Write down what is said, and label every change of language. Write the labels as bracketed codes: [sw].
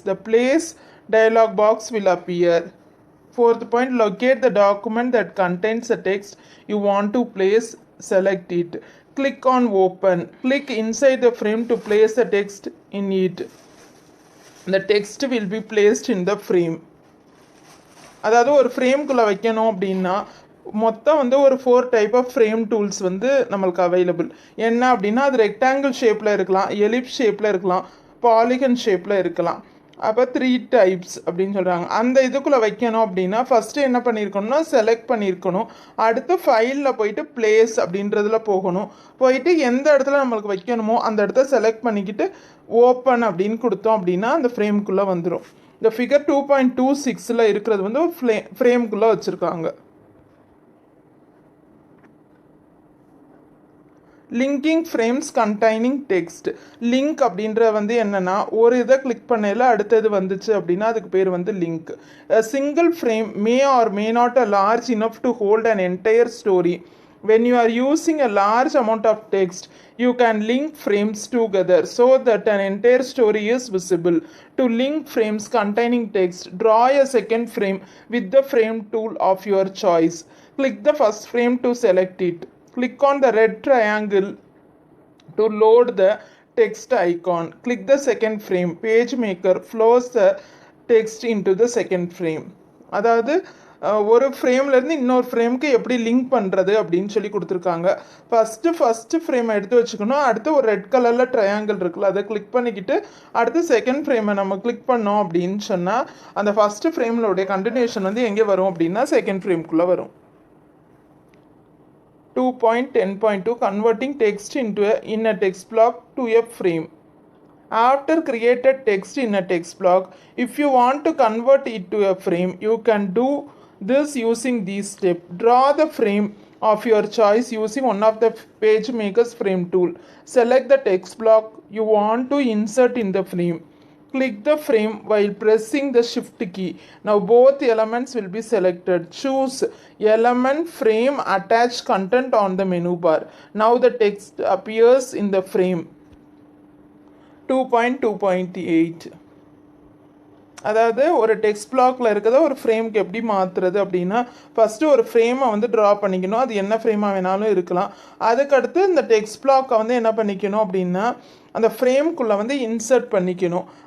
[en] The Place dialog box will appear. Fourth point, locate the document that contains the text you want to place. Select it. Click on Open. Click inside the frame to place the text in it. The text will be placed in the frame. [ta] அதாவது ஒரு ஃப்ரேம்குள்ளே வைக்கணும் அப்படின்னா மொத்தம் வந்து ஒரு 4 type of frame tools வந்து நம்மளுக்கு available. என்ன அப்படின்னா, அது ரெக்டாங்கிள் ஷேப்பில் இருக்கலாம், எலிப்ஸ் ஷேப்பில் இருக்கலாம், பாலிகன் ஷேப்பில் இருக்கலாம். அப்போ 3 டைப்ஸ் அப்படின்னு சொல்கிறாங்க. அந்த இதுக்குள்ளே வைக்கணும் அப்படின்னா ஃபஸ்ட்டு என்ன பண்ணியிருக்கணும்னா செலக்ட் பண்ணியிருக்கணும். அடுத்து ஃபைலில் போயிட்டு பிளேஸ் அப்படின்றதுல போகணும். போயிட்டு எந்த இடத்துல நம்மளுக்கு வைக்கணுமோ அந்த இடத்த செலக்ட் பண்ணிக்கிட்டு ஓப்பன் அப்படின்னு கொடுத்தோம் அப்படின்னா அந்த ஃப்ரேம்குள்ளே வந்துடும். இந்த ஃபிகர் 2.26 இருக்கிறது வந்து ஒரு ஃப்ரேம்குள்ளே வச்சுருக்காங்க. Linking frames containing text. Link அப்படின்ற வந்து என்னென்னா, ஒரு இதை கிளிக் பண்ணல அடுத்தது வந்துச்சு அப்படின்னா அதுக்கு பேர் வந்து link. [en] Single frame may or may not a large enough to hold an entire story. When you are using a large amount of text, you can link frames together so that an entire story is visible. To link frames containing text, draw a second frame with the frame tool of your choice. Click the first frame to select it. Click on the red triangle to load the text icon. Click the second frame. PageMaker flows the text into the second frame. [ta] அதாவது ஒரு ஃப்ரேம்லேருந்து இன்னொரு ஃப்ரேமுக்கு எப்படி link பண்ணுறது அப்படின்னு சொல்லி கொடுத்துருக்காங்க. First ஃப்ரேமை எடுத்து வச்சுக்கணும். அடுத்து ஒரு ரெட் கலரில் ட்ரையாங்கிள் இருக்குல்ல, அதை கிளிக் பண்ணிக்கிட்டு அடுத்து செகண்ட் ஃப்ரேமை நம்ம கிளிக் பண்ணோம் அப்படின்னு சொன்னால் அந்த ஃபஸ்ட்டு ஃப்ரேம்லோடைய கண்டினியூஷன் வந்து எங்கே வரும் அப்படின்னா செகண்ட் ஃப்ரேம்குள்ளே வரும். [en] 2.10.2 Converting text in a text block to a frame. After created text in a text block, if you want to convert it to a frame, you can do this using these steps. Draw the frame of your choice using one of the page makers frame tool. Select the text block you want to insert in the frame. Click the frame while pressing the shift key. Now both elements will be selected. Choose element frame attach content on the menu bar. Now the text appears in the frame. [ta] 2.2.8 அதாவது ஒரு text பிளாக்ல இருக்கிறத ஒரு ஃப்ரேம்க்கு எப்படி மாற்றுறது அப்படின்னா first ஒரு ஃப்ரேமை வந்து ட்ரா பண்ணிக்கணும். அது என்ன ஃப்ரேமாக வேணாலும் இருக்கலாம். அதுக்கடுத்து இந்த டெக்ஸ்ட் பிளாக்கை வந்து என்ன பண்ணிக்கணும் அப்படின்னா அந்த ஃப்ரேம்குள்ளே வந்து இன்சர்ட் பண்ணிக்கணும்.